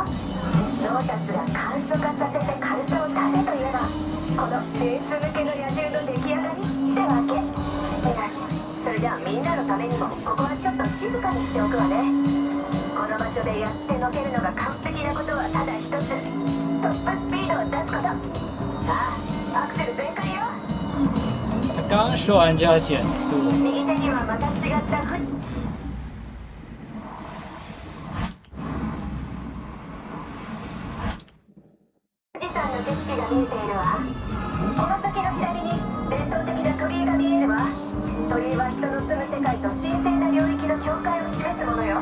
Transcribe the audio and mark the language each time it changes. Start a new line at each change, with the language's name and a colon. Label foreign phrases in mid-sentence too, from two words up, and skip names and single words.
Japanese: ノータスが簡素化させて軽さを足せといえばこのレース向けの野獣の出来上がりってわけ。よし、それじゃあみんなのためにもここはちょっと静かにしておくわね。この場所でやってのけるのが完璧なことはただ一つ、トップスピードを出すこと。さあアクセル全開よ。
Chinese: 刚说完就要减速。
Japanese: 右手にはまた違った景色が見えているわ。この先の左に伝統的な鳥居が見えるわ。鳥居は人の住む世界と神聖な領域の境界を示すものよ。